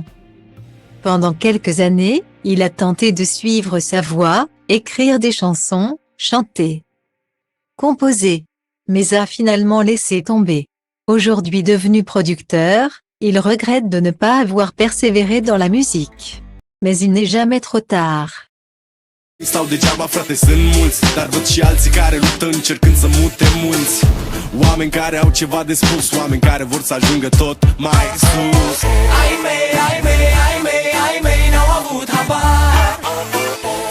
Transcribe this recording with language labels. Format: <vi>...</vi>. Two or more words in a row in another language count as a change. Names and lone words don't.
<fr>Pendant quelques années, il a tenté de suivre sa voie, écrire des chansons, chanter, composer, mais a finalement laissé tomber. Aujourd'hui devenu producteur, il regrette de ne pas avoir persévéré dans la musique. Mais il n'est jamais trop tard.</fr> <ro>Stau degeaba, frate, sunt mulți, dar văd și alții care luptă încercând să mute munți. Oameni care au ceva de spus, oameni care vor să ajungă tot mai sus. Ai mei, n-au avut habar.</ro>